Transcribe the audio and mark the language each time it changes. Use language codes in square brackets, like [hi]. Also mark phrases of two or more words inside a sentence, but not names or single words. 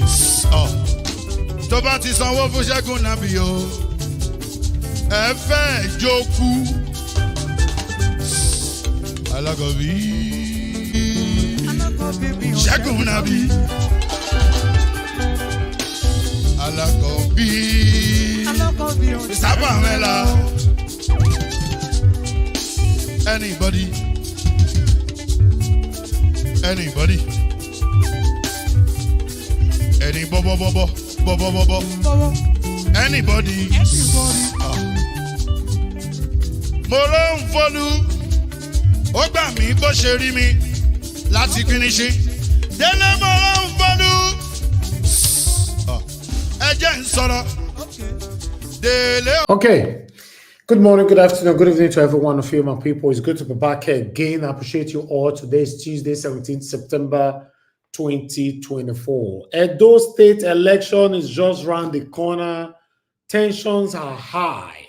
[yo] Tó bá ti sanwó fún Ṣẹ́gun nàbí o, ẹ fẹ́ jókù. Alákọ̀bí Ṣẹ́gun nàbí. Alákọ̀bí sábà mẹ́la. [en] Anybody. Anybody? Any bobo. Anybody? [yo] Mo ló ń fọlú, ó gbà mí bó ṣe rí mi láti kíníṣí. Délé mo ló ń fọlú, ẹ jẹ́ ń sọ̀rọ̀. Délé. [en] Okay. Good morning, good afternoon, good evening to every one of you, my people. It's good to be back here again. I appreciate you all. Today is Tuesday, 17th September 2024. Edo State election is just around the corner. Tensions are high.